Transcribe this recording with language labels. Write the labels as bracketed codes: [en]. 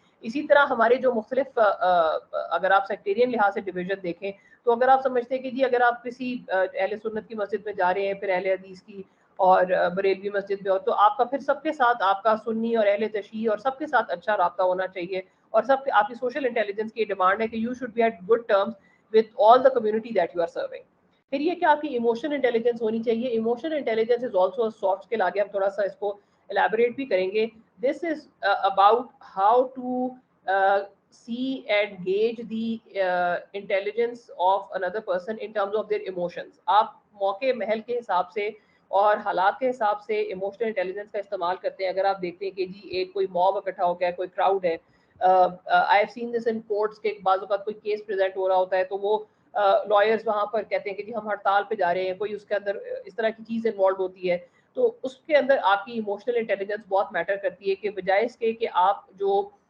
[ur] اسی طرح ہمارے جو مختلف اگر آپ سیکٹیرین لحاظ سے ڈویژن دیکھیں تو اگر آپ سمجھتے ہیں کہ جی اگر آپ کسی اہل سنت کی مسجد میں جا رہے ہیں پھر اہل حدیث کی اور بریلوی مسجد میں, اور تو آپ کا پھر سب کے ساتھ آپ کا سنی اور اہل تشیع اور سب کے ساتھ اچھا رابطہ ہونا چاہیے. اور سب آپ کی سوشل انٹیلیجنس کی ڈیمانڈ ہے کہ [en] You should be at good terms with all the community that you are serving. [ur] پھر یہ کہ آپ کی ایموشنل انٹیلیجنس ہونی چاہیے. [en] Emotional intelligence is also soft skill. [ur] آگے ہم تھوڑا سا اس کو الیبوریٹ بھی کریں گے. [en] This is about how to see and gauge the intelligence of another person in terms of their emotions. [ur] آپ موقع محل کے حساب سے اور حالات کے حساب سے ایموشنل انٹیلیجنس کا استعمال کرتے ہیں. اگر آپ دیکھتے ہیں کہ جی ایک کوئی موب اکٹھا ہو گیا, کوئی کراؤڈ ہے, [en] I have seen this in courts [ur] کہ بعض اوقات کوئی کیس پریزنٹ ہو رہا ہوتا ہے تو وہ لائرز وہاں پر کہتے ہیں کہ جی ہم ہڑتال پہ جا رہے ہیں, کوئی اس کے اندر اس طرح کی چیز انوالو ہوتی ہے, تو اس کے اندر آپ کی ایموشنل انٹیلیجنس بہت میٹر کرتی ہے کہ بجائے اس کے کہ آپ جو